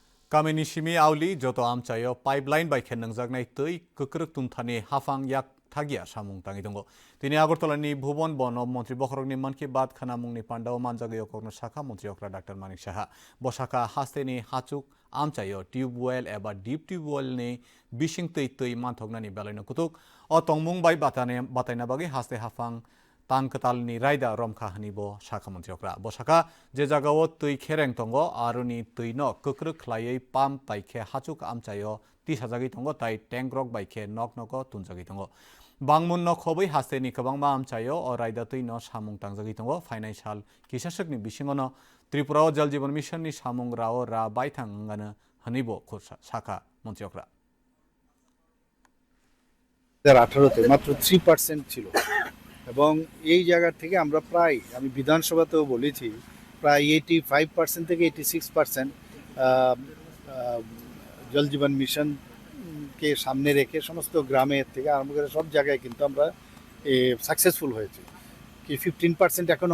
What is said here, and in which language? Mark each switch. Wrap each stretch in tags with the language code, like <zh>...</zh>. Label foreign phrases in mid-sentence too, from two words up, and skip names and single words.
<trp>Kamini simi auli joto amchayo pipeline by khenangjaknai tei kukruk tumthani hafang yak thagia samung tangi dongo. Tini Agartalani Bhuban Bono Montri Bokhrokni Man Ki Baat khanamungni pandao manjagyo kokno Shakha Montri Okra Dr. Manik Saha. Boshaka hasteni hachuk amchayo</trp> <en>tube well</en> <trp>eba</trp> <en>deep tube well</en> <trp>ni bishing tei tei manthoknani belaino kutuk o tongmung bai bataina bagi haste hafang Tan ketalni raida romkha hanibo Shakha Montri Okra. Boshaka je jagao tui khereng tongo aruni tui no kukruk khlaiei pam paikhe hachuk amchayo ti sajagi tongo tai tankrok baikhe nok noko tunjagi tongo. Bangmun no khoboi hasteni kabangma amchayo o raida tui no samung tangjagi tongo financial kisasakni bisingono Tripura Jal Jeevan Mission ni samung rao ra baithang ngana hanibo Shakha Montri Okra.</trp> <bn>2018 মাত্র 3% ছিল এবং এই জায়গা থেকে আমরা প্রায় আমি বিধানসভাতেও বলেছি প্রায় 85% থেকে 86% জল জীবন মিশন কে সামনে রেখে সমস্ত গ্রামে থেকে আরম্ভ করে সব জায়গায় কিন্তু আমরা সাকসেসফুল হয়েছি কি 15% এখনো</bn>